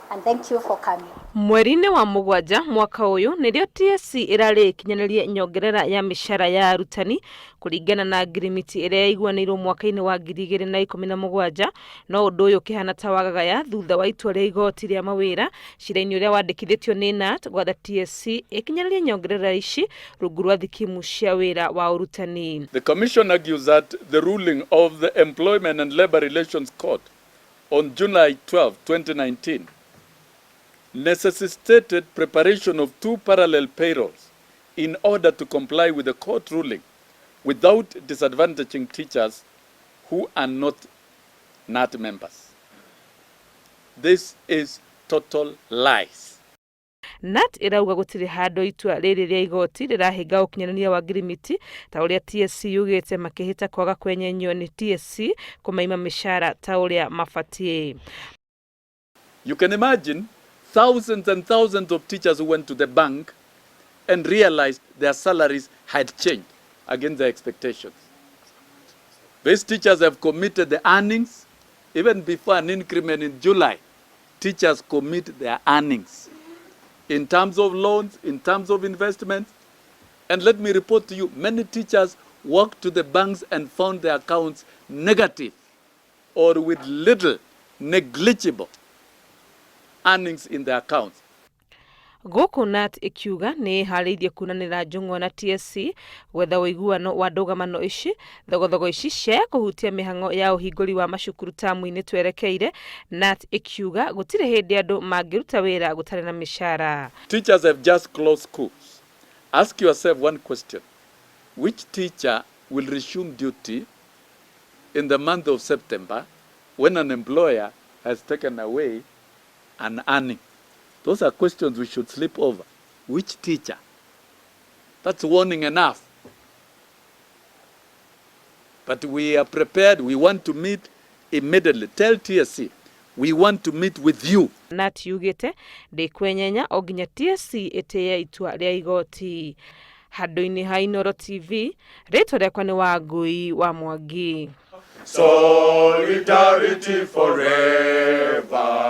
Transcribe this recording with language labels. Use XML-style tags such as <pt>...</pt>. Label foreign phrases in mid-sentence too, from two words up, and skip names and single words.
<en>and thank you for coming.</en> <ki>Mweri-inĩ wa Mũgwanja mwaka uyu nĩrĩo TSC ĩrarĩ kinyanĩria nyongerera ya mĩcara ya arutani kũringana na ngirimiti ĩrĩa yaiguanĩirwo mwaka-inĩ wa 2017, no ũndũ ũyũ ũkĩhana ta wagagaya thutha wa itua rĩa igoti rĩa mawĩra cira-inĩ ũrĩa wandĩkithĩtio nĩ KNUT gwatha TSC ĩkinyanĩrie nyongerera ici rungu rwa thikimu cia wĩra wa ũrutani.</ki> <en>The Commission argues that the ruling of the Employment and Labour Relations Court on July 12, 2019 necessitated preparation of 2 parallel payrolls in order to comply with the court ruling without disadvantaging teachers who are not KNUT members. This is total lies. KNUT irauga gũtirĩ handũ itua rĩrĩ rĩa igoti rĩrahinga ũkinyanĩria wa ngirimiti ta ũrĩa TSC yugĩte makĩhĩta kwaga kwenyenywo nĩ TSC kũmaima mĩcara ta ũrĩa mabatiĩ. You can imagine thousands and thousands of teachers who went to the bank and realized their salaries had changed against their expectations. These teachers have committed the earnings. Even before an increment in July, teachers commit their earnings in terms of loans, in terms of investments. And let me report to you, many teachers walked to the banks and found their accounts negative or with little, negligible earnings in their accounts.</en> <ki>Gũkũ KNUT ikiuga nĩ harĩirie kunanĩra njũng'wa na TSC gwetha ũiguano wa ndũgamano ici thogothogo ici cia kũhutia mĩhang'o ya ũhingũri wa macukuru tamu-inĩ twerekeire. KNUT ikiuga gũtirĩ hĩndĩ andũ mangĩruta wĩra gũtarĩ na mĩcara.</ki> <en>Teachers have just closed schools. Ask yourself one question. Which teacher will resume duty in the month of September when an employer has taken away an earning? Those are questions we should sleep over. Which teacher? That's warning enough. But we are prepared. We want to meet immediately. Tell TSC, we want to meet with you.</en> <ki>KNUT yugĩte ndĩkwenyenya o nginya TSC ĩtĩye itua rĩa igoti. Handũ-inĩ ha Inooro TV, rĩtwa rĩakwa nĩ Wangui wa Mwangi.</ki> <en>Solidarity forever.</en>